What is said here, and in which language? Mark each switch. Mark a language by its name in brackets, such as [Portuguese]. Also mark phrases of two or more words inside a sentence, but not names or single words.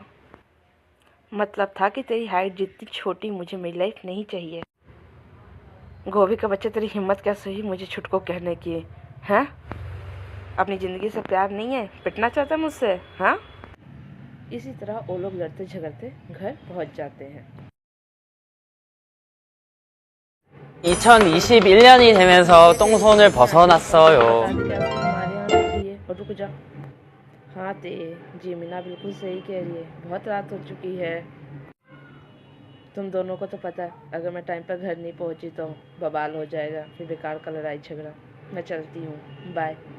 [Hindi] मतलब था कि तेरी हाइट जितनी छोटी मुझे मेरी लाइफ नहीं चाहिए। गोभी का बच्चा, तेरी हिम्मत कैसे हुई मुझे छुटको कहने की? हैं? अपनी ज़िंदगी से प्यार नहीं है, पिटना चाहता है मुझसे? हाँ? इसी तरह वो लोग लड़ते झगड़ते घर पहुंच जाते हैं। [Korean] 2021년이 되면서 똥손을 벗어났어요. [Hindi] हमारे यहाँ रुक जा। हाँ ते जी मीना बिल्कुल सही कह रही है, बहुत रात हो चुकी है। तुम दोनों को तो पता है अगर मैं टाइम पर घर नहीं पहुंची तो बवाल हो जाएगा, फिर बेकार का लड़ाई झगड़ा। मैं चलती हूँ, बाय।